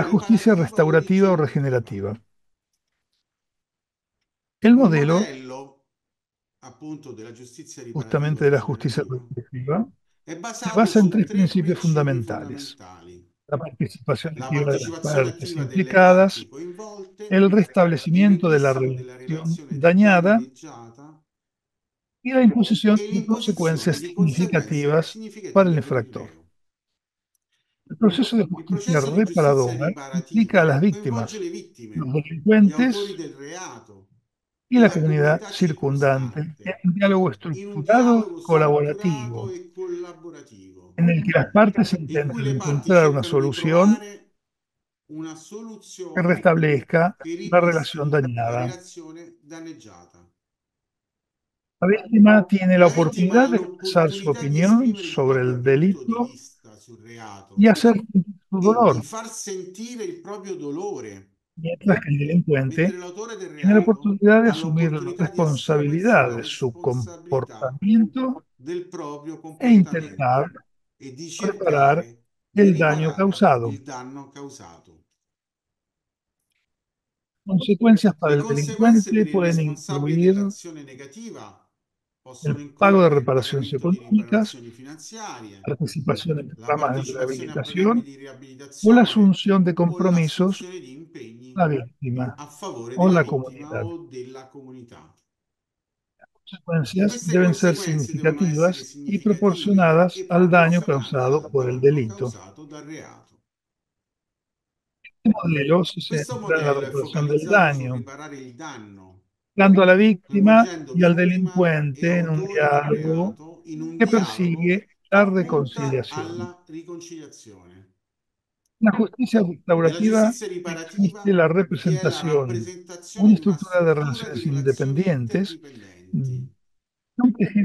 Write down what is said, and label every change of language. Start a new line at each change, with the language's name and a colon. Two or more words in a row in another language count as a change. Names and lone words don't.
Spanish: la justicia
Italian: riparativa o
Spanish: restaurativa o
Italian: rigenerativa,
Spanish: regenerativa. El un modelo,
Italian: modello appunto della giustizia riparativa
Spanish: justamente o de la justicia
Italian: rigenerativa
Spanish: regenerativa,
Italian: è
Spanish: se
Italian: basato
Spanish: basa en
Italian: su
Spanish: tres
Italian: tre
Spanish: principios
Italian: principi
Spanish: fundamentales:
Italian: fondamentali:
Spanish: la participación
Italian: la
Spanish: activa de las
Italian: partecipazione
Spanish: partes
Italian: attiva delle
Spanish: implicadas,
Italian: parti coinvolte,
Spanish: el
Italian: il
Spanish: restablecimiento de la
Italian: ripristino della
Spanish: relación
Italian: relazione
Spanish: dañada
Italian: danneggiata
Spanish: y la imposición
Italian: e
Spanish: de
Italian: l'imposizione
Spanish: consecuencias
Italian: di conseguenze
Spanish: significativas para el
Italian: significative per il
Spanish: infractor.
Italian: reo.
Spanish: El proceso de
Italian: Il
Spanish: justicia
Italian: processo di giustizia
Spanish: reparadora implica a
Italian: riparativa
Spanish: las
Italian: coinvolge
Spanish: víctimas,
Italian: le
Spanish: los
Italian: vittime, gli autori
Spanish: delincuentes
Italian: del reato
Spanish: y
Italian: e
Spanish: la
Italian: la
Spanish: comunidad
Italian: comunità
Spanish: circundante en
Italian: circostante
Spanish: un diálogo
Italian: in un
Spanish: estructurado y
Italian: dialogo strutturato
Spanish: colaborativo,
Italian: e collaborativo,
Spanish: en el que las partes
Italian: in cui
Spanish: intentan
Italian: le parti
Spanish: encontrar una
Italian: cercano di
Spanish: solución
Italian: trovare una
Spanish: que
Italian: soluzione
Spanish: restablezca
Italian: che
Spanish: la relación
Italian: ripristini la
Spanish: dañada.
Italian: relazione danneggiata.
Spanish: La víctima tiene la
Italian: La vittima ha
Spanish: oportunidad de expresar su
Italian: l'opportunità di
Spanish: opinión
Italian: esprimere il
Spanish: sobre
Italian: proprio
Spanish: el
Italian: punto di
Spanish: delito
Italian: vista sul
Spanish: y
Italian: reato
Spanish: hacer sentir su
Italian: e di
Spanish: dolor,
Italian: far sentire il proprio dolore,
Spanish: mientras que el
Italian: mentre
Spanish: delincuente
Italian: l'autore del
Spanish: tiene la
Italian: reato
Spanish: oportunidad de
Italian: ha
Spanish: asumir la
Italian: l'opportunità di assumersi
Spanish: responsabilidad
Italian: la
Spanish: de su
Italian: responsabilità
Spanish: comportamiento
Italian: del proprio
Spanish: e intentar
Italian: comportamento e di
Spanish: reparar
Italian: cercare di
Spanish: el daño
Italian: riparare
Spanish: causado.
Italian: il danno causato.
Spanish: Consecuencias para
Italian: Le
Spanish: el
Italian: conseguenze
Spanish: delincuente
Italian: per il
Spanish: pueden
Italian: responsabile
Spanish: incluir
Italian: dell'azione negativa possono
Spanish: el pago de
Italian: includere il
Spanish: reparaciones
Italian: pagamento di
Spanish: económicas,
Italian: riparazioni finanziarie,
Spanish: participación en
Italian: la
Spanish: programas de
Italian: partecipazione a programmi
Spanish: rehabilitación
Italian: di
Spanish: o la
Italian: riabilitazione
Spanish: asunción de
Italian: o
Spanish: compromisos
Italian: l'assunzione di impegni
Spanish: a la víctima
Italian: a favore
Spanish: o
Italian: della
Spanish: la
Italian: vittima
Spanish: comunidad.
Italian: o della comunità.
Spanish: Consecuencias
Italian: Queste
Spanish: deben ser
Italian: conseguenze devono essere
Spanish: significativas y
Italian: significative
Spanish: proporcionadas
Italian: e
Spanish: al daño
Italian: proporzionate
Spanish: causado
Italian: al
Spanish: por el
Italian: danno
Spanish: delito.
Italian: causato dal reato.
Spanish: Este modelo se
Italian: Questo
Spanish: centra en la
Italian: modello è
Spanish: reparación del
Italian: focalizzato sul
Spanish: daño,
Italian: riparare il danno,
Spanish: dando a la víctima
Italian: coinvolgendo
Spanish: y al
Italian: vittima e
Spanish: delincuente en un
Italian: autori del
Spanish: diálogo
Italian: reato in un
Spanish: que
Italian: dialogo
Spanish: persigue la
Italian: che punta
Spanish: reconciliación.
Italian: alla riconciliazione.
Spanish: La justicia
Italian: Nella
Spanish: restaurativa
Italian: giustizia
Spanish: existe
Italian: riparativa
Spanish: la
Italian: vi è la
Spanish: representación,
Italian: rappresentazione
Spanish: una
Italian: di una
Spanish: estructura de
Italian: struttura di
Spanish: relaciones
Italian: relazioni
Spanish: independientes,
Italian: interdipendenti,
Spanish: de un tejido